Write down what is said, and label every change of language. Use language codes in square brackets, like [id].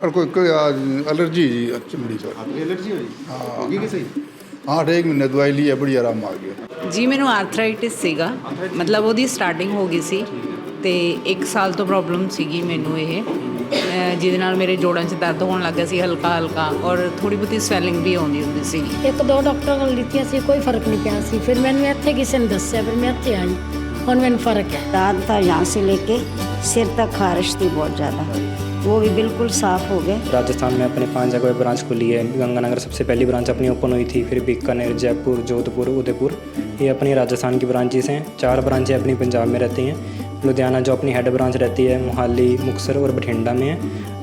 [hi] और कोई कोई एलर्जी जी चमड़ी पर। आपको एलर्जी हुई? हाँ। होगी कि सही? [pa] हाँ 1 ਮਹੀਨੇ ਦਵਾਈ ਲਈ ਹੈ, ਬੜੀ ਆਰਾਮ ਆ ਗਿਆ। ਜੀ ਮੈਨੂੰ ਆਰਥਰਾਈਟਿਸ ਸੀਗਾ, ਮਤਲਬ ਉਹਦੀ ਸਟਾਰਟਿੰਗ ਹੋ ਗਈ ਸੀ ਤੇ 1 ਸਾਲ ਤੋਂ ਪ੍ਰੋਬਲਮ ਸੀਗੀ ਮੈਨੂੰ ਇਹ, ਜਿਹਦੇ ਨਾਲ ਮੇਰੇ ਜੋੜਾਂ 'ਚ ਦਰਦ ਹੋਣ ਲੱਗ ਗਿਆ ਸੀ ਹਲਕਾ ਹਲਕਾ, ਔਰ ਥੋੜੀ ਬਹੁਤੀ ਸਵੈਲਿੰਗ ਵੀ ਆਉਂਦੀ ਹੁੰਦੀ ਸੀ। ਇੱਕ ਦੋ ਡਾਕਟਰਾਂ ਕੋਲ ਲਿੱਤੀਆਂ ਸੀ, ਕੋਈ ਫਰਕ ਨਹੀਂ ਪਿਆ ਸੀ। ਫਿਰ ਮੈਨੂੰ ਇੱਥੇ ਕਿਸੇ ਨੇ ਦੱਸਿਆ, ਫਿਰ ਮੈਂ ਇੱਥੇ ਆਈ, ਹੁਣ ਮੈਨੂੰ ਫਰਕ है। [hi] दाद था यहाँ से लेके सिर तक खारिश थी बहुत ज़्यादा, वो भी बिल्कुल साफ़ हो गए। राजस्थान में अपने 5 जगह ब्रांच खुली है। गंगानगर सबसे पहली ब्रांच अपनी ओपन हुई थी, फिर बीकानेर, जयपुर, जोधपुर, उदयपुर, ये अपनी राजस्थान की ब्रांचेस हैं। 4 ब्रांचें अपनी पंजाब में रहती हैं। लुधियाना जो अपनी हेड ब्रांच रहती है मोहाली, मुक्तसर और बठिंडा में है।